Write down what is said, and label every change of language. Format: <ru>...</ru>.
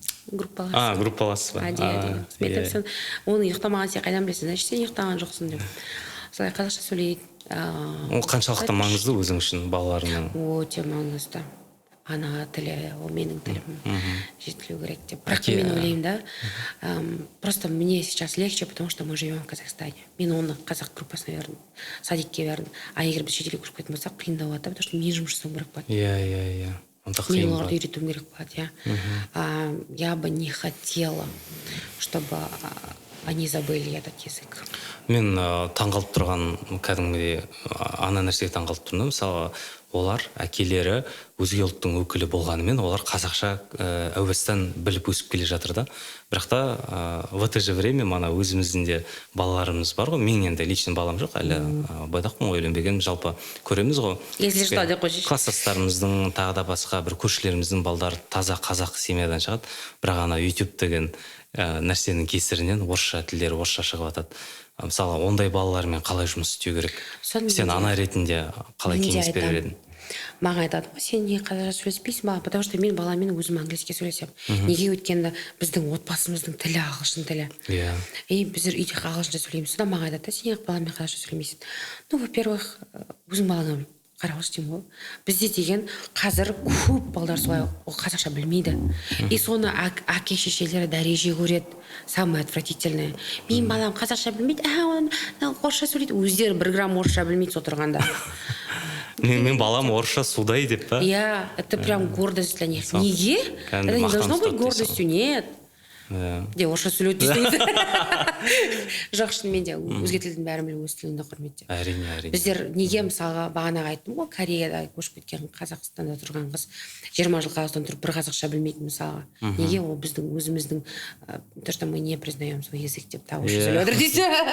<kk>Группалас. Группалас ба? Адия. Мен айтамын, оны ұйықтамаған сен қайдан білесің, значит сен ұйықтаған жоқсың деп. Солай қазақша сөйлейді. Ол қаншалықты маңызды өзің үшін балаларыңның? Өте маңызды. Ана тілі, ол менің тілім жетілу керек деп. Бірақ мен ойлаймын да,</kk> <ru>просто мне сейчас легче, потому что мы живем в Казахстане.</ru> <kk>Мен оны қазақ группасына бердім, садикке бердім. Егер біз шетелге көшіп кететін болсақ, қиындау болады,</kk> <ru>потому что</ru> <kk>мен жұмыс жасауым керек болады. Иә. Мен оларды үйретуім керек болады, иә.</kk> <ru>Я бы не хотела, чтобы они забыли этот язык.</ru> <kk>Мен таңғалып тұрған кәдімгідей ана нәрсеге таңғалып тұрмын. Мысалы, олар әкелері өзге ұлттың өкілі болғанымен олар қазақша әуестен біліп өсіп келе жатыр да. Бірақ та</kk> <ru>в это же время</ru> <kk>мана өзіміздің де балаларымыз бар ғой. Мен енді лично балам жоқ, әлі байдақпын ғой, үйленбеген, жалпы көреміз ғой.</kk> <ru>Если что</ru> <kk>деп қойшы. Класстастарымыздың, тағы да басқа бір көршілеріміздің балдары таза қазақ семьядан шығады. Бірақ ана YouTube деген нәрсенің кесірінен орысша тілдері орысша шығып жатады. Мысалы, ондай балалармен қалай жұмыс істеу керек? Сен ана ретінде қалай кеңес берер едің? Маған айтады, сен не қазақша сөйлеспейсің ба?</kk> <ru>Потому что</ru> <kk>мен баламен өзім английский сөйлесем. Неге? Өйткені біздің отбасымыздың тілі ағылшын тілі. И біздер үйде ағылшынша сөйлейміз. Содан маған айтады, сен баламен қазақша сөйлемейсің.</kk> <ru>Ну, во-первых,</ru> <kk>өзің балаңа қарауыз деймін ғой. Бізде деген қазір көп балдар солай қазақша білмейді. И соны әке шешелері дәреже көреді.</kk> <ru>Самое отвратительное.</ru> <kk>Менің балам қазақша білмейді, орысша сөйлейді. Өздері 1 грамм орысша білмейді отырғанда. Мен балам орысша судай деп па?</kk> <ru>Я, это прям гордость для них.</ru> <kk>Неге?</kk> <ru>Это не должно быть гордостью, нет.</ru> <kk>Де орысша сөйлейді дейсіз. Жоқ, шынымен де өзге тілдің бәрін білу, өз тіліңді құрметтеп. Әрине. Біздер неге мысалға бағанағы айттым ғой, Кореяда көшіп кеткен Қазақстанда тұрған қыз 20 жыл Қазақстанда тұрып бір қазақша білмейтін мысалға. Неге ол біздің өзіміздің</kk> <ru>то, что мы не признаем свой язык</ru> <kk>деп орысша сөйлеп отыр дейсіз.</kk>